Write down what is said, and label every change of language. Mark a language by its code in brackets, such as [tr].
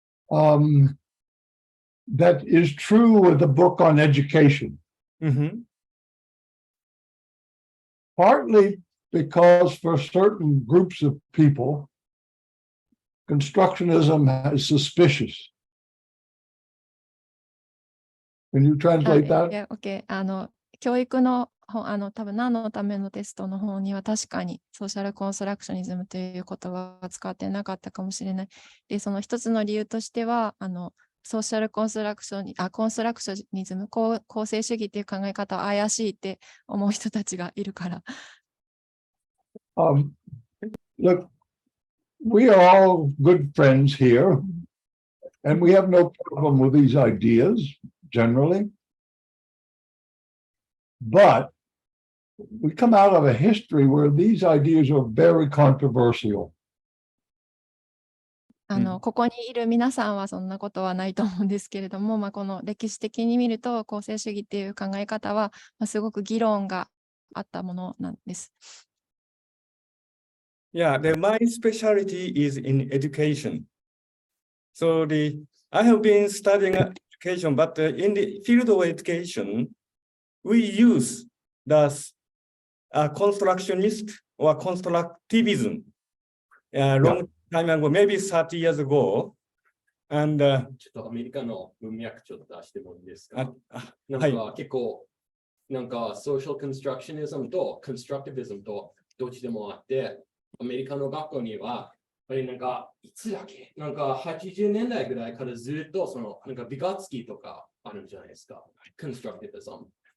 [en] That is true with the book on education. Mm-hmm. Partly because for certain groups of people, constructionism is suspicious. Can you translate that? OK。 [ja] 教育の本、多分何のためのテストの方には確かにソーシャルコンストラクショニズムという言葉は使ってなかったかもしれない。で、その一つの理由としては、ソーシャルコンストラクショニズム、構成主義っていう考え方は怪しいって思う人たちがいるから。 [en] Look, we are all good friends here, and we have no problem with these ideas generally. But we come out of a history where these ideas are very controversial. [ja] ここにいる皆さんはそんなことはないと思うんですけれども、この歴史的に見ると、構成主義っていう考え方は、すごく議論があったものなんです。 [en] Yeah, my specialty is in education. So I have been studying education, but in the field of education, we use the constructionist or constructivism long time ago, maybe 30 years ago. And [ja] ちょっとアメリカの文脈ちょっと出してもいいですか？なんか結構、なんかソーシャルコンストラクショニズムとコンストラクティビズムとどっちでもあって、アメリカの学校には、やっぱりなんかいつだっけ、なんか80年代ぐらいからずっとそのなんかビガツキーとかあるんじゃないですか。コンストラクティビズム。